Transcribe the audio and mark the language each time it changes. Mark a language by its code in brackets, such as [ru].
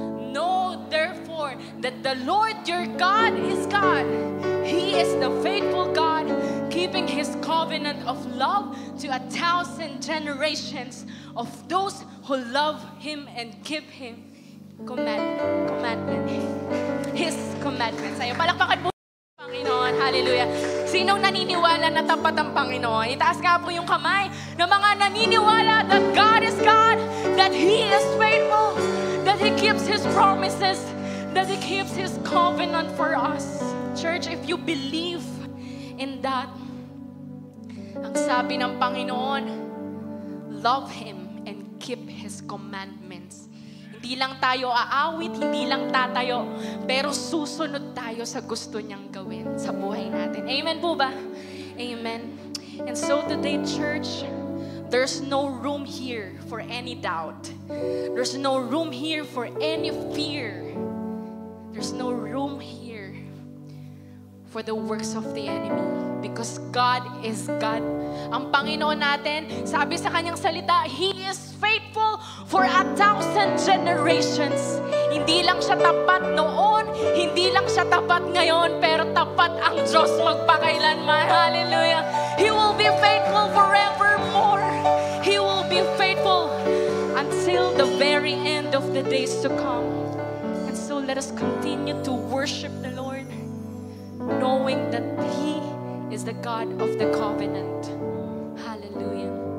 [en] Know therefore that the Lord your God is God. He is the faithful God, keeping His covenant of love to 1,000 generations of those who love Him and keep Him commandment. His commandments. [tl] Ayaw, palakpakan po Panginoon. Hallelujah. Sinong naniniwala na tapat ang Panginoon? Itaas nga po yung kamay ng mga naniniwala [en] that God is God, that He is faithful, that He keeps His promises, that He keeps His covenant for us. Church, if you believe in that, [tl] ang sabi ng Panginoon, [en] love Him and keep His commandments. [tl] Hindi lang tayo aawit, hindi lang tatayo, pero susunod tayo sa gusto niyang gawin sa buhay natin. Amen po ba? Amen. [en] And so today, church, there's no room here for any doubt. There's no room here for any fear. There's no room here for the works of the enemy. Because God is God. [tl] Ang Panginoon natin, sabi sa kanyang salita, [en] He is faithful for 1,000 generations. [tl] Hindi lang siya tapat noon, hindi lang siya tapat ngayon, pero tapat ang Diyos magpakailanman. [en] Hallelujah. He will be faithful forevermore. He will be faithful until the very end of the days to come. And so let us continue to worship the Lord, knowing that He is the God of the covenant. Hallelujah.